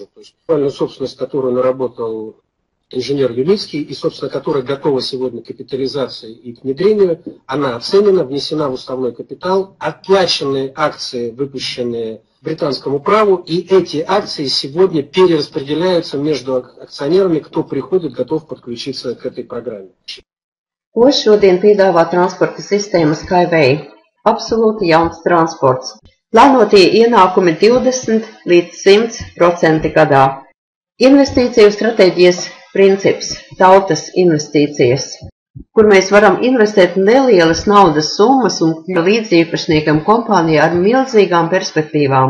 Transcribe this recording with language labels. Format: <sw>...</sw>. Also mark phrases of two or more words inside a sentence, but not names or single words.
<ru>То есть, собственность, которую наработал инженер Юлицкий, и, собственно, которая готова сегодня к капитализации и к внедрению, она оценена, внесена в уставной капитал, оплаченные акции, выпущенные британскому праву, и эти акции сегодня перераспределяются между акционерами, кто приходит, готов подключиться к этой программе.</ru> <lv>Ko šodien piedāvā transporta sistēma Skyway? Absolūti jauns transports. Plānotie ienākumi 20–100% gadā. Investīciju stratēģijas princips – tautas investīcijas, kur mēs varam investēt nelielas naudas summas un līdziepašniekam kompānijā ar milzīgām perspektīvām.</lv>